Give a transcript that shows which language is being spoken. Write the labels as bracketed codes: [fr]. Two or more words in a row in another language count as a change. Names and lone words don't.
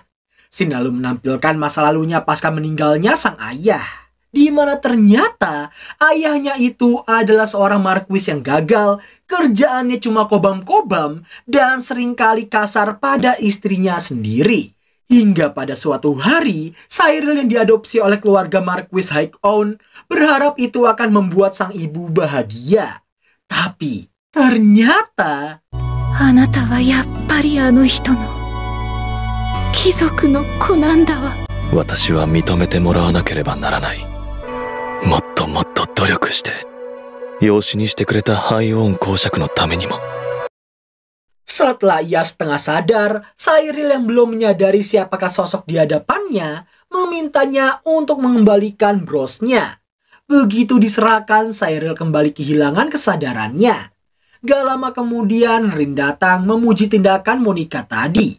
[id] Scene lalu menampilkan masa lalunya pasca meninggalnya sang ayah, di mana ternyata ayahnya itu adalah seorang marquis yang gagal, kerjaannya cuma kobam-kobam dan seringkali kasar pada istrinya sendiri. Hingga pada suatu hari, Cyril yang diadopsi oleh keluarga Marquis High-Own berharap itu akan membuat sang ibu bahagia. Tapi ternyata... [ja] あなたはやっぱりあの人の貴族の子なんだわ。私は認めてもらわなければならない。もっともっと努力して、養子にしてくれたハイオーン公爵のためにも。 [id] Setelah ia setengah sadar, Cyril yang belum menyadari siapakah sosok di hadapannya memintanya untuk mengembalikan brosnya. Begitu diserahkan, Cyril kembali kehilangan kesadarannya. Gak lama kemudian, Rin datang memuji tindakan Monica tadi.